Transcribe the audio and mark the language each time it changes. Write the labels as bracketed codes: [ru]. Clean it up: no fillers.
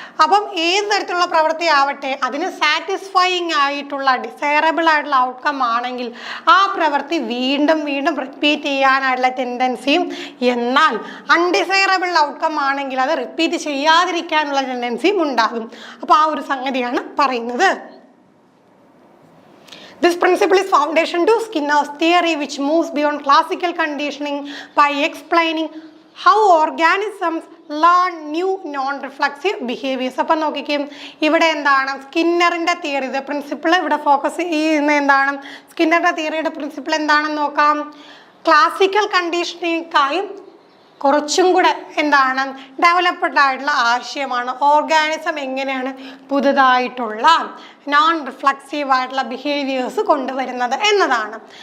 [ml] അപ്പം ഏത് തരത്തിലുള്ള പ്രവൃത്തി ആവട്ടെ അതിന് സാറ്റിസ്ഫൈയിങ് ആയിട്ടുള്ള ഡിസൈറബിൾ ആയിട്ടുള്ള ഔട്ട്കം ആണെങ്കിൽ ആ പ്രവൃത്തി വീണ്ടും വീണ്ടും റിപ്പീറ്റ് ചെയ്യാനായിട്ടുള്ള ടെൻഡൻസിയും, എന്നാൽ അൺഡിസൈറബിൾ ഔട്ട്കം ആണെങ്കിൽ അത് റിപ്പീറ്റ് ചെയ്യാതിരിക്കാനുള്ള ടെൻഡൻസിയും ഉണ്ടാകും. അപ്പോൾ ആ ഒരു സംഗതിയാണ് പറയുന്നത്. [en] This principle is foundation to Skinner's theory, which moves beyond classical conditioning by explaining how organisms learn new non-reflexive behaviors. [ml] അപ്പം നോക്കിക്കും, ഇവിടെ എന്താണ് സ്കിന്നറിൻ്റെ തിയറി, പ്രിൻസിപ്പിൾ ഇവിടെ ഫോക്കസ് ചെയ്യുന്ന എന്താണ്? സ്കിന്നറിൻ്റെ തിയറിയുടെ പ്രിൻസിപ്പിൾ എന്താണെന്ന് നോക്കാം. ക്ലാസിക്കൽ കണ്ടീഷനിങ്ങായും കുറച്ചും കൂടെ എന്താണ് ഡെവലപ്ഡ് ആയിട്ടുള്ള ആശയമാണ്. ഓർഗാനിസം എങ്ങനെയാണ് പുതുതായിട്ടുള്ള നോൺ റിഫ്ലക്സീവ് ആയിട്ടുള്ള ബിഹേവിയേഴ്സ് കൊണ്ടുവരുന്നത് എന്നതാണ്.